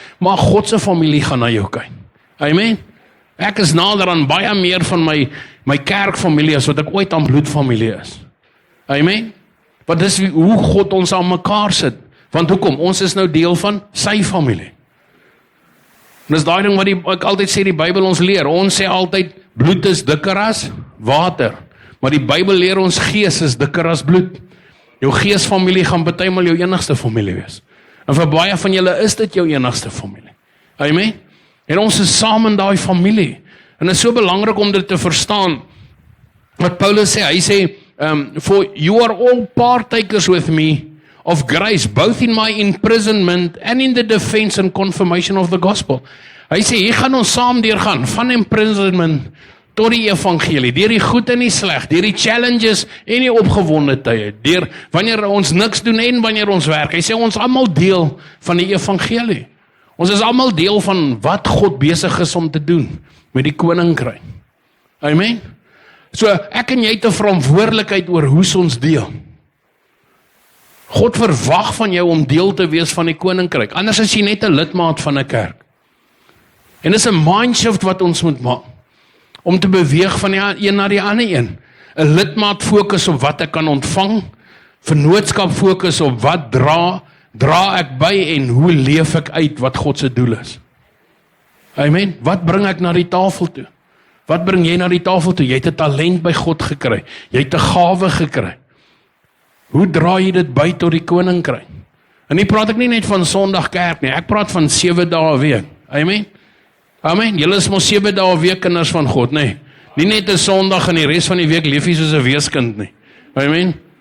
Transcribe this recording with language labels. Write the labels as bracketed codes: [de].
[af] Maar God se familie gaan na jou kyk. Amen. Ek is nader aan baie meer van my kerkfamilie as wat ek ooit aan bloedfamilie is. Amen. Want dis hoe God ons aan mekaar sit. Want hoekom? Ons is nou deel van sy familie. En dis daai ding wat ek altyd sê die Bybel ons leer. Ons sê altyd bloed is dikker as water. Maar die Bybel leer ons gees is dikker as bloed. Jou geesfamilie gaan partymal jou enigste familie wees. En vir baie van julle is dit jou enigste familie. Amen. En ons is saam in daai familie. En dit is so belangrik om dit te verstaan. Wat Paulus sê, hy sê, [en] for you are all partakers with me of grace, both in my imprisonment and in the defense and confirmation of the gospel. [af] Hy sê, hier gaan ons saam deurgaan, van imprisonment tot die evangelie, deur die goed en die sleg, deur die challenges en die opgewonde tye, deur wanneer ons niks doen en wanneer ons werk. Hy sê, ons almal deel van die evangelie. Ons is almal deel van wat God besig is om te doen met die koninkryk. Amen. So, ek en jy het 'n verantwoordelikheid oor hoe ons deel. God verwag van jou om deel te wees van die koninkryk. Anders is jy net 'n lidmaat van 'n kerk. En dis 'n mindshift wat ons moet maak. Om te beweeg van die een na die ander een. 'n Lidmaat fokus op wat ek kan ontvang. Vennootskap fokus op wat dra ek by en hoe leef ek uit wat God se doel is. Amen. Wat bring ek na die tafel toe? Wat bring jy na die tafel toe? Jy het 'n talent by God gekry. Jy het 'n gawe gekry. Hoe dra jy dit by tot die koninkryk? En nie praat ek nie net van Sondag kerk nie. Ek praat van 7 dae 'n week. Amen. Amen. Julle is mos 7 dae 'n week kinders van God, nê? Nie net 'n Sondag en die res van die week leef jy soos 'n weeskind nie. Amen.